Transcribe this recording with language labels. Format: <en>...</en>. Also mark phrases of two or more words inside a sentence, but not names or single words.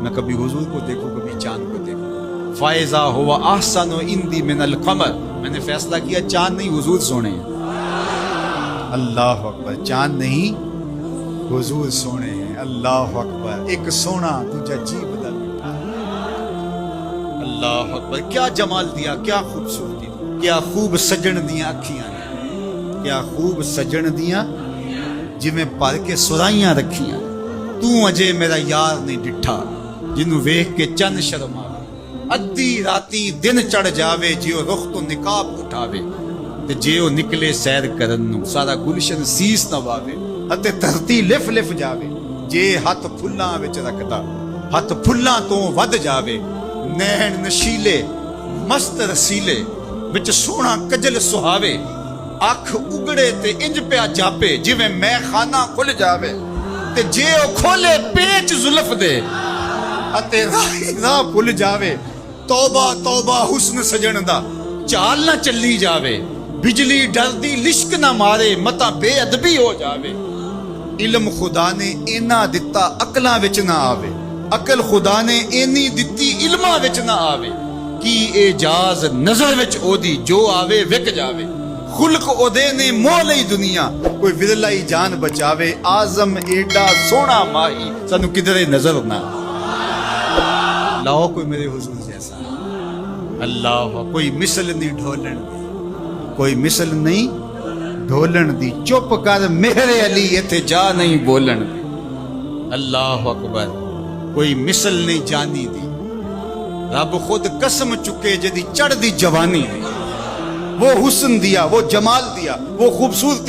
<ur>میں کبھی حضور کو دیکھوں کبھی چاند کو دیکھوں۔</ur> <ar>فائزہ ہوا احسن عندی من القمر،</ar> <ur>میں نے فیصلہ کیا چاند نہیں حضور سونے ہیں۔</ur> <ar>اللہ اکبر،</ar> <ur>چاند نہیں حضور سونے ہیں۔</ur> <ar>اللہ اکبر،</ar> <pa>ایک سونا دوجا جی بدل اٹھا۔</pa> <ar>اللہ اکبر،</ar> <pa>کیا جمال دیا، کیا خوبصورتی دی، کیا خوب سجن دیاں اکھیاں نے، کیا خوب سجن دیاں جویں پر کے سرائیاں رکھیاں۔ تو اجے میرا یار نہیں ڈٹھا جنوں ویکھ کے چند شرم آوے، ادھی راتی دن چڑھ جاوے جیو رخ تو نقاب اٹھاوے، تے جیو نکلے سیر کرن نو سارا گلشن سیس نواوے، اتے دھرتی لف لف جاوے، جے ہاتھ پھلاں وچ رکھدا ہاتھ پھلاں تو ود جاوے، نین نشیلے مست رسیلے وچ سونا کجل سہاوے، اکھ اگڑے تے انج پیا جاپے جویں میں خانہ کھل جاوے، تے جے او کھولے پیچ زلف دے اتے راہ بھل جاوے، توبہ توبہ حسن سجن دا چال نہ چلی جاوے، بجلی ڈردی لشک نہ مارے متا بے ادبی ہو جاوے، علم خدا نے اینا دتا عقلاں وچ نہ آوے، عقل خدا نے اینی دتی علماں وچ نہ آوے، کی اعجاز نظر وچ او دی جو آوے وک جاوے، خلق او دے نے موہ لئی دنیا کوئی ورلائی جان بچاوے، آزم ایڈا سونا ماہی سانو کدھرے نظر نہ۔ لاؤ کوئی میرے حضور جیسا، اللہ کوئی مثل نہیں ڈھولن دی، کوئی مثل نہیں، ڈھولن دی چپ کر مہر علی ایتھے جا نہیں بولن دی۔</pa> <ar>اللہ اکبر</ar> <pa>کوئی مثل نہیں جانی دی رب خود قسم چکے جدی چڑھ دی جوانی دی وہ حسن دیا وہ جمال دیا وہ خوبصورتی</pa>